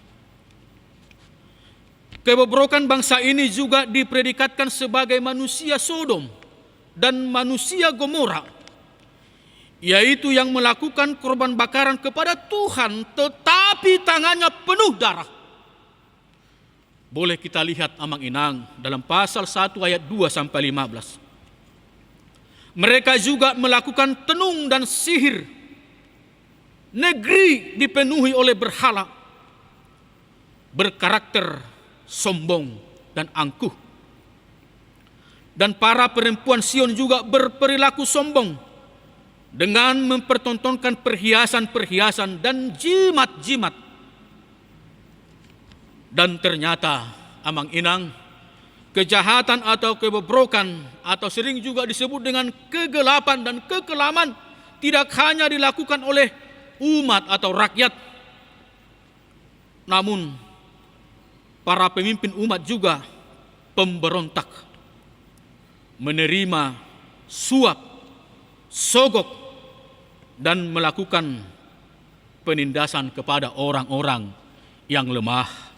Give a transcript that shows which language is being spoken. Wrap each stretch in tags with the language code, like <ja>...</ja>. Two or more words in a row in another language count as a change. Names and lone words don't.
<id>Kebobrokan bangsa ini juga dipredikatkan sebagai manusia Sodom dan manusia Gomora, yaitu yang melakukan korban bakaran kepada Tuhan tetapi tangannya penuh darah. Boleh kita lihat amang-inang dalam pasal 1 ayat 2 sampai 15. Mereka juga melakukan tenung dan sihir. Negeri dipenuhi oleh berhala, berkarakter sombong dan angkuh. Dan para perempuan Sion juga berperilaku sombong dengan mempertontonkan perhiasan-perhiasan dan jimat-jimat. Dan ternyata amang-inang, kejahatan atau kebobrokan atau sering juga disebut dengan kegelapan dan kekelaman tidak hanya dilakukan oleh umat atau rakyat, namun para pemimpin umat juga pemberontak, menerima suap, sogok, dan melakukan penindasan kepada orang-orang yang lemah.</id>